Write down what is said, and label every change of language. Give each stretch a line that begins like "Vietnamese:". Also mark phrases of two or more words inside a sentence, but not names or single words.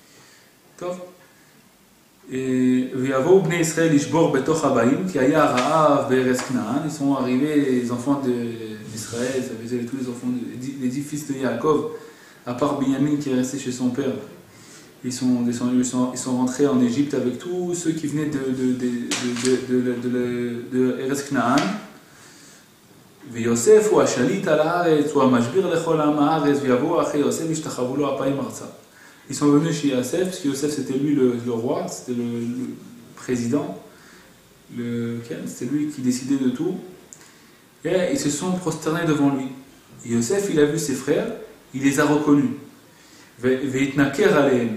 French: Et ils sont arrivés les enfants d'Israël, ça faisait tous les enfants, les 10 fils de Yaakov, à part Binyamin qui est resté chez son père. Ils sont rentrés en Égypte avec tous ceux qui venaient de Eretz Knaan.
Hebrew: ויוסף הוא השליט על הארץ, הוא המשביר לכל עם הארץ, ויבואו אחרי יוסף ישתחוו לו אפיים ארצה.
French: Ils sont venus chez Yosef, parce que Yosef c'était lui le roi, c'était le président, c'était lui qui décidait de tout, et ils se sont prosternés devant lui. Et Yosef, il a vu ses frères, il les a reconnus.
Hebrew: ויתנכר אליהם.